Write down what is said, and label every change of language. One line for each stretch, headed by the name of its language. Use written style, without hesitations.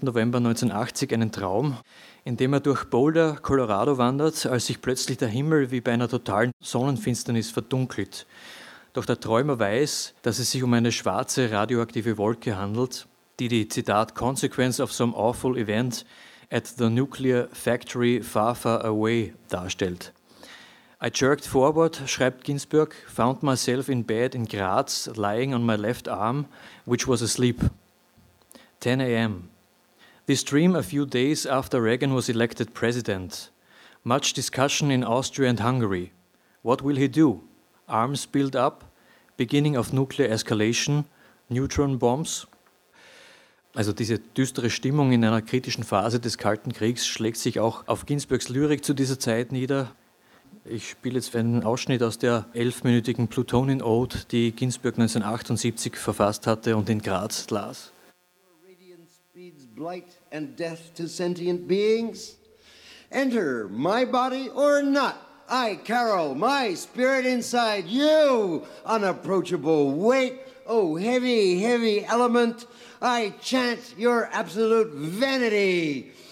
German: November 1980 einen Traum, in dem er durch Boulder, Colorado wandert, als sich plötzlich der Himmel wie bei einer totalen Sonnenfinsternis verdunkelt. Doch der Träumer weiß, dass es sich um eine schwarze radioaktive Wolke handelt, die die, Zitat,
English: Consequence of some awful event at the nuclear factory far, far away
German: darstellt.
English: I jerked forward,
German: schreibt Ginsberg,
English: found myself in bed in Graz, lying on my left arm, which was asleep. 10 a.m. This dream a few days after Reagan was elected president. Much discussion in Austria and Hungary. What will he do? Arms build up? Beginning of nuclear escalation? Neutron bombs?
German: Also diese düstere Stimmung in einer kritischen Phase des Kalten Kriegs schlägt sich auch auf Ginsbergs Lyrik zu dieser Zeit nieder. Ich spiele jetzt einen Ausschnitt aus der 11-minütigen Plutonian Ode, die Ginsberg 1978 verfasst hatte und in Graz las.
English: Blight and death to sentient beings. Enter my body or not, I, Carol, my spirit inside you, unapproachable weight, oh heavy, heavy element, I chant your absolute vanity.